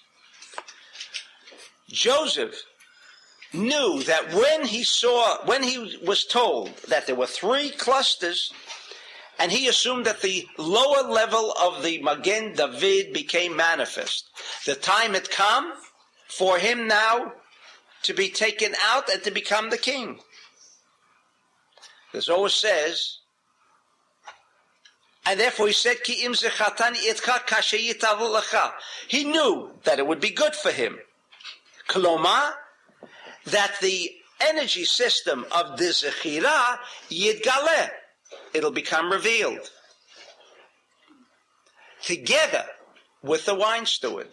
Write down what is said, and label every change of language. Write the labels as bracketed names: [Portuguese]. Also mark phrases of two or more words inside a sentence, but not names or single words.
[English] Joseph knew that when he was told that there were 3 clusters, and he assumed that the lower level of the Magen David became manifest, the time had come for him now to be taken out and to become the king. The Zohar says, and therefore he said, [Hebrew] כי אם זכרתני אתך כאשר ייטב לך. [English] He knew that it would be good for him. Kloma, that the energy system of the [Hebrew] זכירה יתגלה, [English] it'll become revealed. Together with the wine steward.